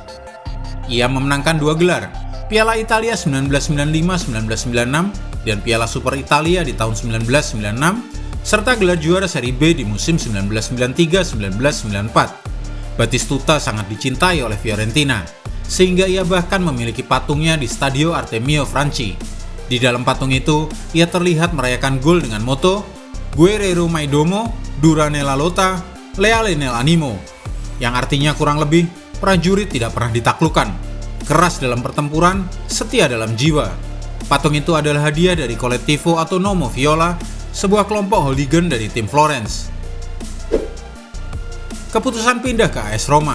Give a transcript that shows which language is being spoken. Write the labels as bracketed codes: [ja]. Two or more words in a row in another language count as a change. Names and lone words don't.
[id] Ia memenangkan 2 gelar, Piala Italia 1995-1996 dan Piala Super Italia di tahun 1996, serta gelar juara Serie B di musim 1993-1994. Batistuta sangat dicintai oleh Fiorentina, sehingga ia bahkan memiliki patungnya di Stadio Artemio Franchi. Di dalam patung itu, ia terlihat merayakan gol dengan moto [it] Guerriero mai domo, dura nella lotta, leale nell'animo, [id] yang artinya kurang lebih, prajurit tidak pernah ditaklukkan, keras dalam pertempuran, setia dalam jiwa. Patung itu adalah hadiah dari Collettivo Autonomo Viola, sebuah kelompok hooligan dari tim Florence. Keputusan pindah ke AS Roma.